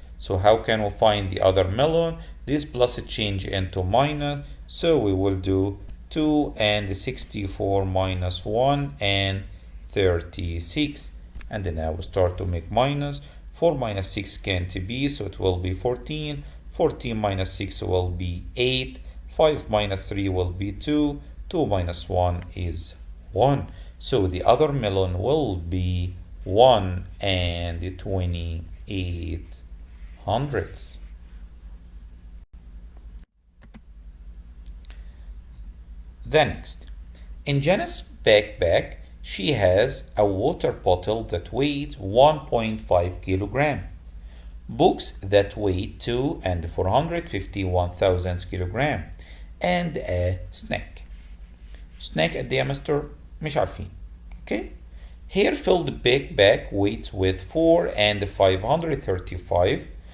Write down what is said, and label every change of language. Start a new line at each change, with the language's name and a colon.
English: So how can we find the other melon? This plus change into minus, so we will do 2 and 64 minus 1 and 36. And then now we start to make minus. 4 minus 6 can't be, so it will be 14. 14 minus 6 will be 8. 5 minus 3 will be 2. 2 minus 1 is 1. So the other melon will be 1 and 28 hundredths. The next. In Jenna's backpack, she has a water bottle that weighs 1.5 kilogram, books that weigh 2 and 451 thousandths kilogram, and a snack.
Arabic: Snack قد ايه يا مستر؟ مش عارفين.
English: Okay. Here filled backpack weights with 4 and 535.